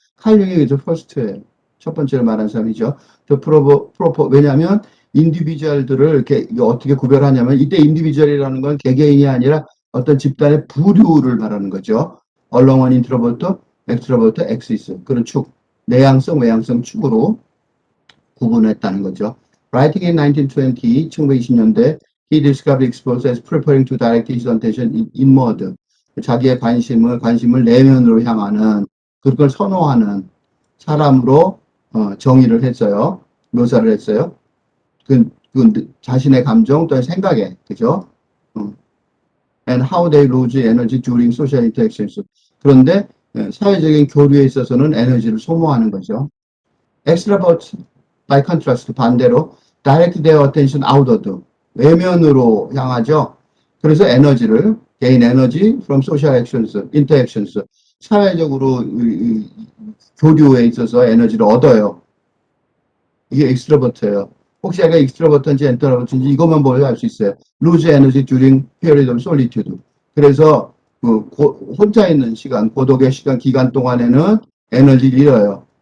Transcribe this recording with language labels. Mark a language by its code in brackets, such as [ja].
[ko] 칼 융이 그래서 퍼스트예요. 첫 번째로 말한 사람이죠. 왜냐하면 인디비주얼들을 이렇게 어떻게 구별하냐면 이때 인디비주얼이라는 건 개개인이 아니라 어떤 집단의 부류를 말하는 거죠. 얼렁원, 인트로버트, 엑스트로버트, 엑시스 그런 축, 내향성, 외향성 축으로 구분했다는 거죠. [en] Writing in 1920, [ko] 1920년대 [en] he discovered exposed as preparing to direct his attention inward. [ko] 자기의 관심을 내면으로 향하는 그걸 선호하는 사람으로 정의를 했어요. 묘사를 했어요. 그 자신의 감정 또는 생각에, 그죠? [en] And how they lose energy during social interactions. [ko] 그런데 사회적인 교류에 있어서는 에너지를 소모하는 거죠. [en] Extrovert, by contrast, [ko] 반대로 [en] direct their attention outward, [ko] 외면으로 향하죠. 그래서 에너지를 [en] gain energy from social actions, interactions, [ko] 사회적으로 교류에 있어서 에너지를 얻어요. 이게 extrovert예요. 혹시 얘가 extrovert인지 introvert인지 이것만 보면 알 수 있어요. [en] lose energy during period of solitude. [ko] 그래서 혼자 있는 시간, 고독의 시간 기간 동안에는 에너지를 잃어요.